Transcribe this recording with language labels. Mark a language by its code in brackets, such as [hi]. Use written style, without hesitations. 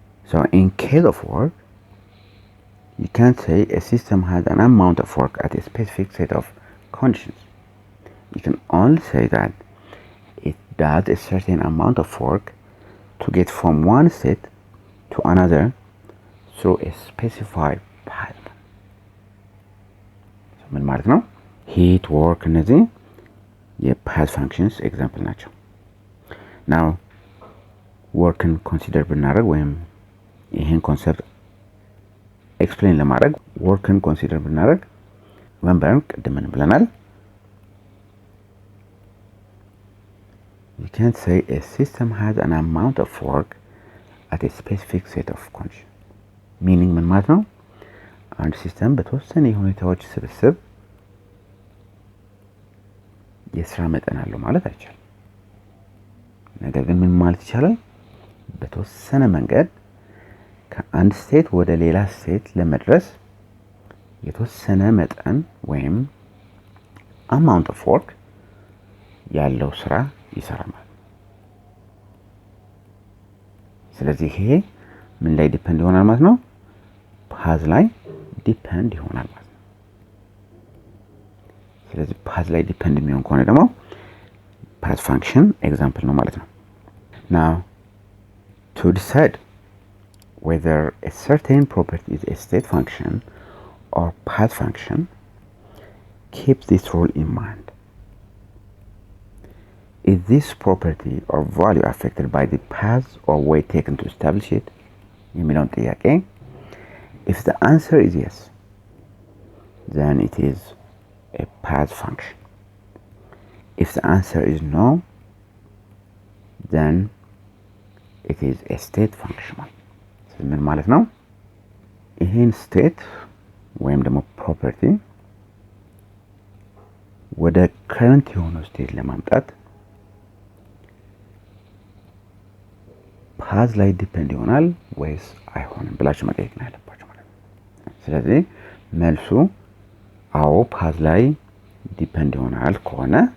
[en] So in case of work, you can say a system has an amount of work at a specific set of conditions. You can only say that it does a certain amount of work to get from one state to another through a specified path. [am] ምን ማለት ነው? heat, work እነዚህ የpath functions ኤግዛምፕል ናቸው። now workን ኮንሲደር ብናደርግ ወይም ይሄን ኮንሰፕት ኤክስፕሌን ለማድረግ workን ኮንሲደር ብናደርግ ወንበርን ቅድም ምን ብለናል? [en] you can say a system has an amount of work at a specific set of conditions. [am] meaning ምን ማለት ነው? አንድ ሲስተም በተወሰነ የሁኔታዎች ስብስብ የስራ መጠን አለው ማለት አይቻልም። ነገር ግን ምን ማለት ይቻላል? በተወሰነ መንገድ ከአንድ ስቴት ወደ ሌላ ስቴት ለመድረስ የተወሰነ መጠን ወይም [en] amount of work [am] ያለው ስራ ይሰራል። ስለዚህ ይሄ ምን ላይ ዲፔንድ ይሆናል ማለት ነው? ፓዝ ላይ ዲፔንድ ይሆናል ማለት ነው። ስለዚህ ፓዝ ላይ ዲፔንድ የሚሆን ከሆነ ደግሞ ፓዝ ፋንክሽን ኤግዛምፕል ነው ማለት ነው። [en] now to decide whether a certain property is a state function or path function, keep this rule in mind. Is this property or value affected by the path or way taken to establish it? [am] የሚለውን ጥያቄ [en] if the answer is yes, then it is a path function. If the answer is no, then it is a state function. [am] ምን ማለት ነው? ይሄን ስቴት ወይም ደግሞ ፕሮፐርቲ ወደ ከረንት የሆነው ስቴት ለማምጣት ፓዝ ላይ ዲፔንድ ይሆናል ወይስ አይሆንም ብላችሁ መጠየቅ ነው ያለባችሁ ማለት ነው። ስለዚህ መልሱ አዎ ፓዝ ላይ ዲፔንድ ይሆናል ከሆነ